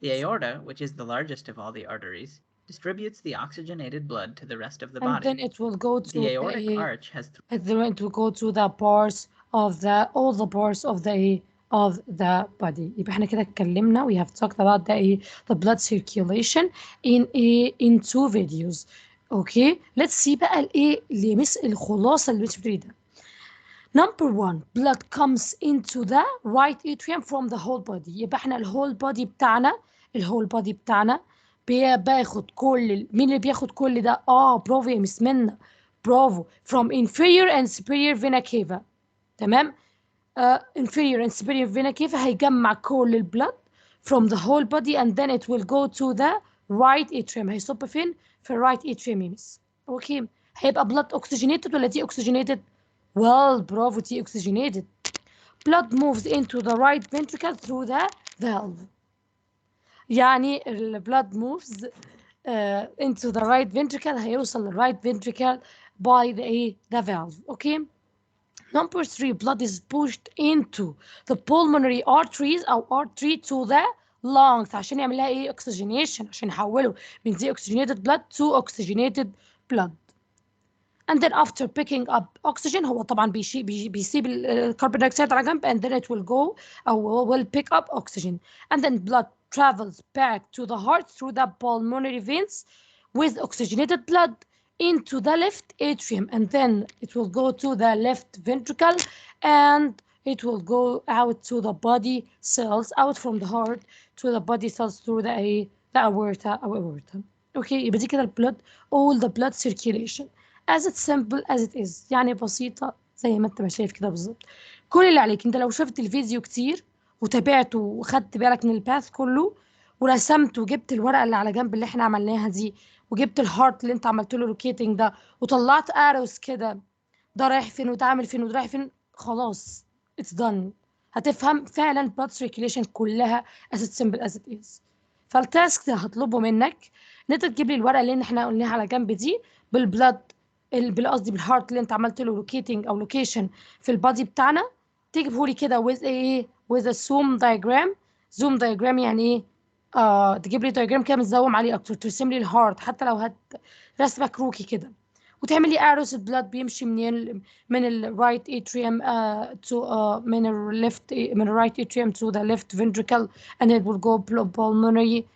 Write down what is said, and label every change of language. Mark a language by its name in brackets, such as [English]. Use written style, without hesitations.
[English] The aorta, which is the largest of all the arteries, distributes the oxygenated blood to the rest of the and body. then it will go to The aortic arch has and then it will go to the parts of all the parts of the body. [Arabic] يبقى احنا كده اتكلمنا [English] we have talked about the blood circulation in two videos. Okay, let's see [Arabic] بقى الخلاصة اللي مش بتريدها. [English] Number one, blood comes into the right atrium from the whole body. [Arabic] يبقى احنا الهول body بتاعنا بياخد مين اللي بياخد كل ده؟ برافو يا مس منى، برافو. [English] from inferior and superior vena cava. تمام. inferior and superior vena cava [Arabic] هيجمع كل البلد [English] from the whole body and then it will go to the right atrium. [Arabic] هيصب فين؟ في الرايت atrium يا مس. اوكي، هيبقى blood oxygenated ولا دي oxygenated؟ well برافو، دي oxygenated. [English] blood moves into the right ventricle through the valve. يعني ال blood moves into the right ventricle [Arabic] هيوصل لل [English] right ventricle by the valve. Okay. Number 3, blood is pushed into the pulmonary arteries أو artery to the lungs [Arabic] عشان يعمل لها [English] oxygenation، [Arabic] عشان يحوله من [English] deoxygenated blood to oxygenated blood. And then after picking up oxygen [Arabic] هو طبعا بيسيب الكربون دايوكسيد على جنب [English] and then it will go أو will pick up oxygen and then blood travels back to the heart through the pulmonary veins with oxygenated blood into the left atrium and then it will go to the left ventricle and it will go out to the body cells, out from the heart to the body cells through the aorta أو aorta. Okay, [Arabic] يبقى دي كده [English] blood, all the blood circulation as it's simple as it is. [Arabic] يعني بسيطة زي ما انت شايف كده بالظبط. كل اللي عليك انت لو شفت الفيديو كتير وتابعته وخدت بالك من الباث كله ورسمت وجبت الورقة اللي على جنب اللي احنا عملناها دي وجبت الهارت اللي انت عملت له لوكيتنج ده وطلعت اروس كده، ده رايح فين وده عامل فين وده رايح فين، خلاص [English] it's done. [Arabic] هتفهم فعلا blood circulation كلها [English] as it's simple as it is. [Arabic] فالتاسك ده هطلبه منك ان انت تجيب لي الورقة اللي احنا قلناها على جنب دي بالبلد، قصدي بالهارت اللي انت عملت له لوكيتنج او لوكيشن في البادي بتاعنا، تجيبه لي كده [English] with a zoom diagram. [Arabic] zoom diagram يعني ايه؟ تجيب لي دايجرام كده متزوم عليه اكتر، ترسم لي الهارت حتى لو رسمه كروكي كده، وتعمل لي اروس البلاد بيمشي من الرايت اتريوم من الرايت اتريوم [English] to the left ventricle and it will go pulmonary.